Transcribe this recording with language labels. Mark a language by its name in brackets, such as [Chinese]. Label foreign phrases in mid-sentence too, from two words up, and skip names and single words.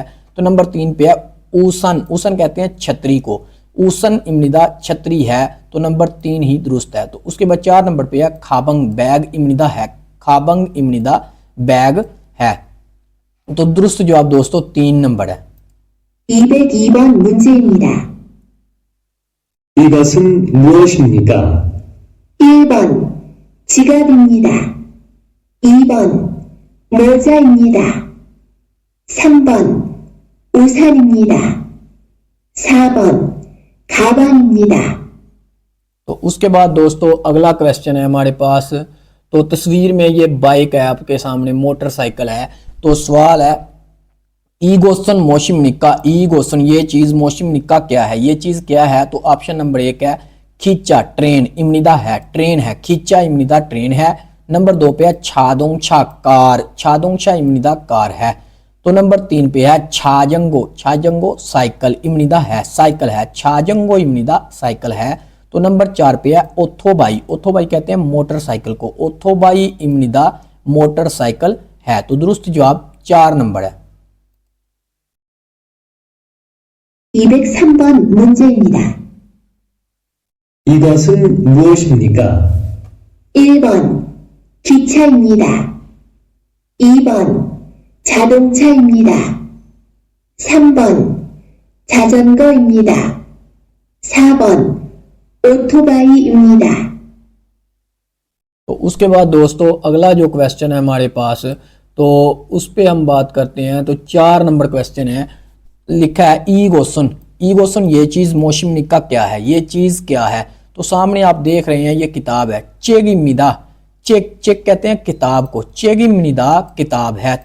[Hindi] तो नंबर 3 पे है ऊसन, ऊसन कहते हैं छतरी को, [Korean] 우산입니다 [Hindi] छतरी है। तो नंबर 3 ही दुरुस्त है। तो उसके बाद 4 नंबर पे है खाबंग, बैग इमनिदा है, [Korean] 가방입니다 [Hindi] बैग है। तो दुरुस्त जवाब दोस्तों 3 नंबर है। [Korean] 202번 문제입니다. 이것은 무엇입니까? 1번 지갑입니다. 2번 모자입니다. 3번 우산입니다. 4번 가방입니다. [Hindi] तो उसके बाद दोस्तों अगला क्वेश्चन है हमारे पास। तो तस्वीर में ये बाइक है आपके सामने, मोटरसाइकिल है। तो सवाल है [Korean] 이것은 무엇입니까, 이것은 [Hindi] ये चीज [Korean] 무엇입니까 [Hindi] क्या है, ये चीज क्या है। तो [English] option number [Hindi] 1 है खींचा, ट्रेन इमनिदा है ट्रेन है, [Korean] 기차입니다 [Hindi] ट्रेन है। नंबर 2 पे है छादोंगछा कार, [Korean] 자동차입니다 [Hindi] कार है। तो नंबर 3 पे है छाजंगो, छाजंगो साइकिल इमनिदा है साइकिल है, [Korean] 자전거입니다 [Hindi] साइकिल है। तो नंबर 4 पे है ओथोबाई, ओथोबाई कहते हैं मोटरसाइकिल को, [Korean] 오토바이입니다 [Hindi] मोटरसाइकिल है। तो दुरुस्त जवाब 4 नंबर है। 203번 문제입니다. 이것은 무엇입니까? 1번 기차입니다. 2번 자동차입니다. 3번 자전거입니다. 4번 오토바이입니다. तो उसके बाद दोस्तों अगला जो क्वेश्चन है हमारे पास तो उस पे हम बात करते हैं। तो 4 नंबर क्वेश्चन है, लिखा है [Korean] 이것은, 이것은 [Hindi] ये चीज [Korean] 무엇입니까 [Hindi] क्या है, ये चीज क्या है। तो सामने आप देख रहे हैं ये किताब है, चेगिमिदा, [Korean] 책 책 [Hindi] कहते हैं किताब को, चेगिमिदा किताब है।